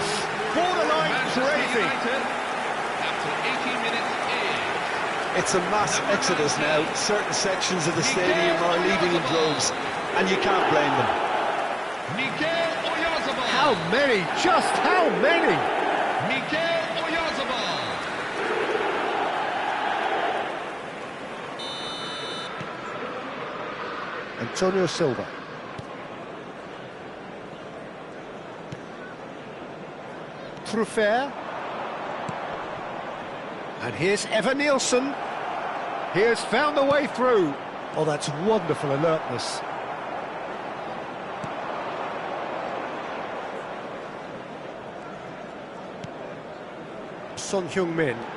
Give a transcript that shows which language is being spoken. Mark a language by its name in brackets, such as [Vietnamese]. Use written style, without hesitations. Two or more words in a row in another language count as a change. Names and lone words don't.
[English] Borderline crazy. After 18 minutes in. It's a mass exodus now. Certain sections of the stadium are leaving in droves, and you can't blame them. Mikel Oyarzabal. How many? Just how many? Mikel Oyarzabal. Antonio Silva. Truffert. And here's Evan Nielsen. He has found the way through. Oh, that's wonderful alertness. Son Heung-min.